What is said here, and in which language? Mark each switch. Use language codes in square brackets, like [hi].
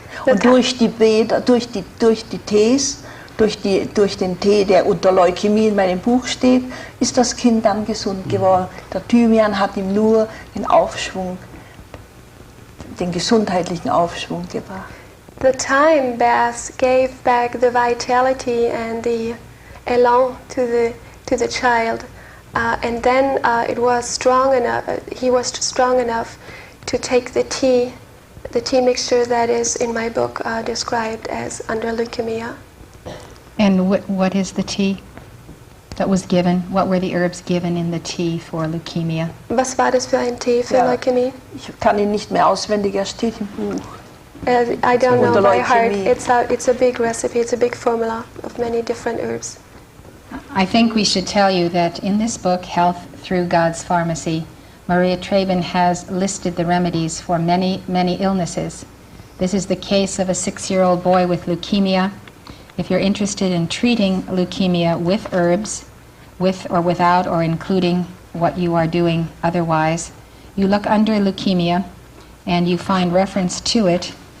[de] Und durch die Bäder, durch die Tees, durch den Tee, der unter Leukämie in meinem Buch steht, ist das Kind dann gesund geworden. Der Thymian hat ihm nur den Aufschwung, den gesundheitlichen Aufschwung gebracht. [en] The Thyme bath gave back the vitality and the elan to the child, and then it was strong enough. He was strong enough to take the tea mixture that is in my book described as under leukemia. And what is the tea that was given? What were the herbs given in the tea for leukemia? [de] Was war das für ein Tee für Leukämie? Ich kann ihn nicht mehr auswendig, er steht im Buch. [en] I don't know by heart. It's a big recipe. It's a big formula of many different herbs. I think we should tell you that in this book, Health Through God's Pharmacy, Maria Treben has listed the remedies for many, many illnesses. This is the case of a 6-year-old boy with leukemia. If you're interested in treating leukemia with herbs, with or without or including what you are doing otherwise, you look under leukemia and you find reference to it.